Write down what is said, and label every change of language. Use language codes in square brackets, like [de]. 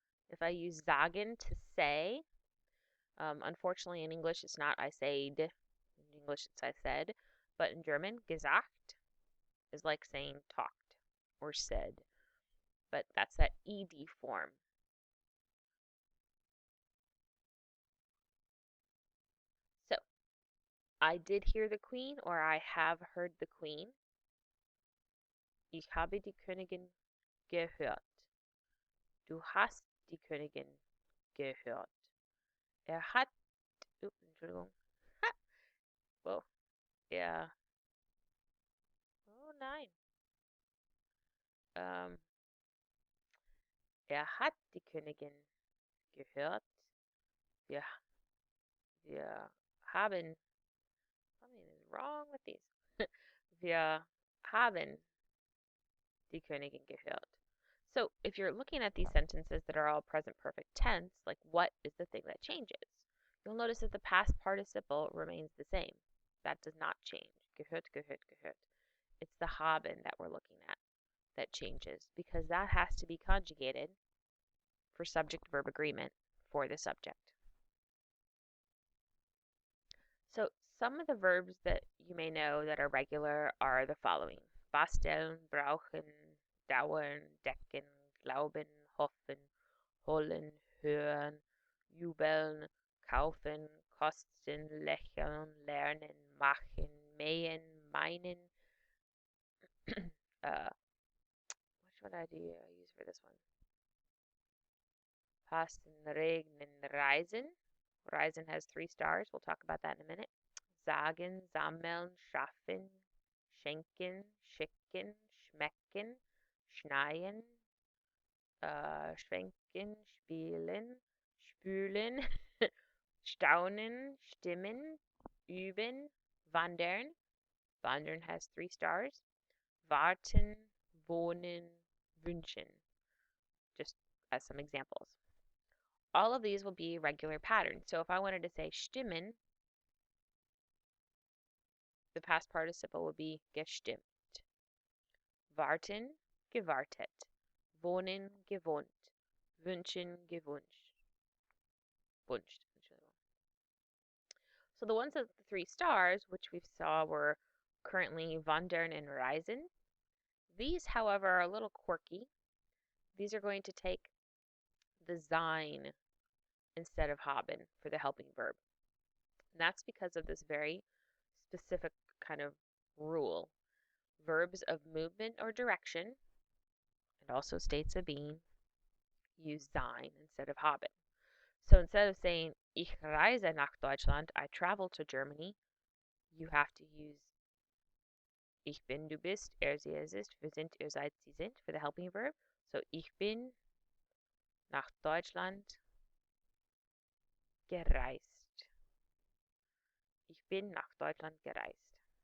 [en] If I use sagen, to say, unfortunately in English it's not I said, in English it's I said, but in German, gesagt is like saying talked or said, but that's that ed form. So, I did hear the Queen, or I have heard the Queen. [de] Ich habe die Königin gehört. Du hast die Königin gehört. Hat, Entschuldigung. Ha, whoa, ja. Oh nein. Ähm, hat die Königin gehört. Wir, wir haben, [en] something is wrong with these. [de] Wir haben die Königin gehört. [en] So if you're looking at these sentences that are all present perfect tense, like what is the thing that changes? You'll notice that the past participle remains the same. That does not change. Gehört, gehört, gehört. It's the haben that we're looking at that changes because that has to be conjugated for subject-verb agreement for the subject. So some of the verbs that you may know that are regular are the following. [de] Basteln, brauchen, dauern, decken, glauben, hoffen, holen, hören, jubeln, kaufen, kosten, lächeln, lernen, machen, mähen, meinen. [en] What should I use for this one? [de] Passen, regnen, reisen. [en] Reisen has 3 stars. We'll talk about that in a minute. [de] Sagen, sammeln, schaffen, schenken, schicken, schmecken, schneien, schwenken, spielen, spülen, staunen, stimmen, üben, wandern. Wandern [en] has 3 stars. [de] Warten, wohnen, wünschen. [en] Just as some examples. All of these will be regular patterns. So if I wanted to say stimmen, the past participle would be gestimmt. [de] Warten, gewartet. Wohnen, gewohnt. Wünschen, gewünscht. Wünscht. [en] So the ones with the 3 stars, which we saw were currently wandern and reisen. These, however, are a little quirky. These are going to take the sein instead of haben for the helping verb. And that's because of this very specific kind of rule. Verbs of movement or direction, and also states of being, use sein instead of haben. So instead of saying, [de] ich reise nach Deutschland, [en] I travel to Germany, you have to use [de] ich bin, du bist, er, sie, es ist, wir sind, ihr seid, sie sind [en] for the helping verb. [de] So ich bin nach Deutschland gereist. Ich bin nach Deutschland gereist.